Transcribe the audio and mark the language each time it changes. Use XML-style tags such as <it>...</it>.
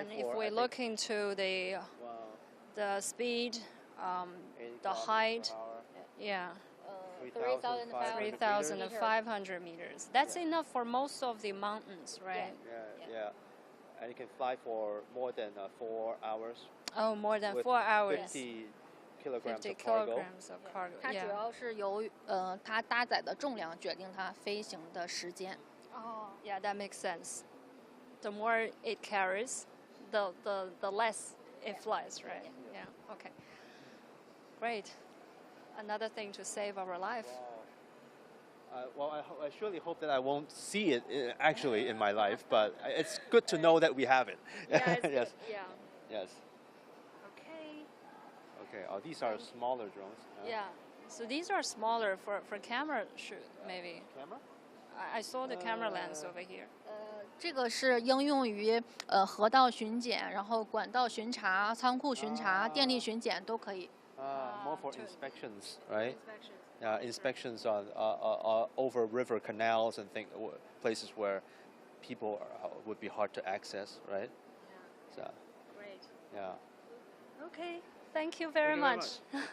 <en>and if we look into the speed, the height, yeah. 3,500 meters. That's enough for most of the mountains, right? Yeah. And you can fly for more than 4 hours. Oh, more than with 4 hours. 50 kilograms 50 of cargo. kilograms of cargo.</en> <zh>它主要是由它搭载的重量决定它飞行的时间。</zh> <en>Oh, yeah, that makes sense. The more it carries, the less it flies, right? Yeah. Okay. Great. Another thing to save our life. Well, I surely hope that I won't see it actually in my life, but it's good to know that we have it. Yeah, it's Yes. good. Yeah. Yes. Okay. Oh, these are smaller drones. Yeah. So these are smaller for camera shoot, maybe. Camera? I saw the camera lens over here.</en> <zh>这个是应用于河道巡检，然后管道巡查、仓库巡查、电力巡检都可以。</zh> <en>More for inspections, right? Inspections. Inspections on over river canals and places where people would be hard to access, right? Yeah. So, Great. yeah. Okay. Thank you very Thank you very</en>